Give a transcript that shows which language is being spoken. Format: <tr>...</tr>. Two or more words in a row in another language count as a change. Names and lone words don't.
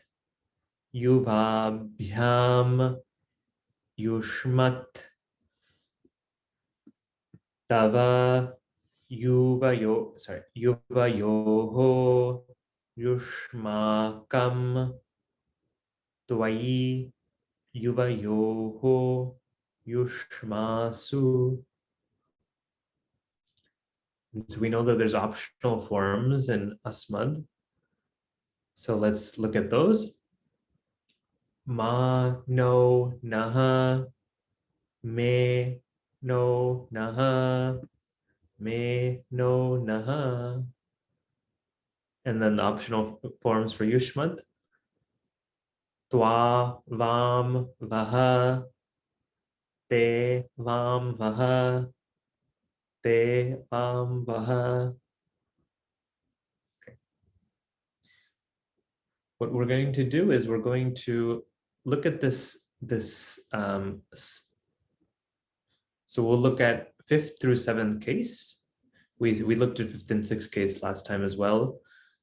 <sa>yuvabhyam yuṣmat Tava yuvayoho yuṣmakam Tvayi yuvayoho yuṣmasu.</sa> <en>So we know that there's optional forms in Asmad. So let's look at those.</en> <sa>Ma no naha, me no naha, me no naha.</sa> <en>And then the optional forms for yuṣmad.</en> <sa>Twa vam vaha, te vam vaha, te vam vaha.</sa> <en>Okay. What we're going to do is we're going to look at this. So we'll look at 5th through 7th case. We looked at 5th and 6th case last time as well.</en>